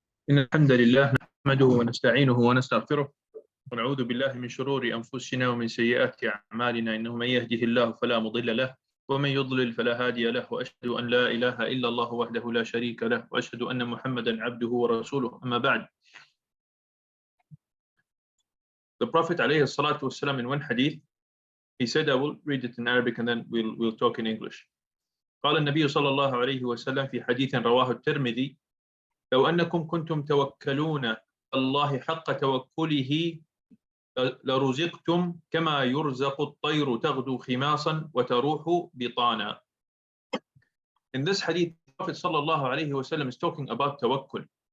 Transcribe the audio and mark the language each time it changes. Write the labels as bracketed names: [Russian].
[Arabic] إن الحمد لله نحمده ونستعينه ونستغفره ونعوذ بالله من شرور أنفسنا ومن سيئات أعمالنا إنه من يهده الله فلا مضل له ومن يضلل فلا هادي له وأشهد أن لا إله إلا الله وحده لا شريك له وأشهد أن محمدا عبده ورسوله أما بعد. [English] The Prophet عليه الصلاة والسلام in one hadith, he said, I will read it in Arabic and then we'll talk in English. [Arabic] قال النبي صلى الله عليه وسلم في حديث رواه الترمذي: لو أنكم كنتم توكلون الله حق توكله لرزقتم كما يرزق الطير تغدو خماصا وتروح بطانا. [English] In this hadith, Prophet sallallahu alayhi wasallam is talking about tawakkul.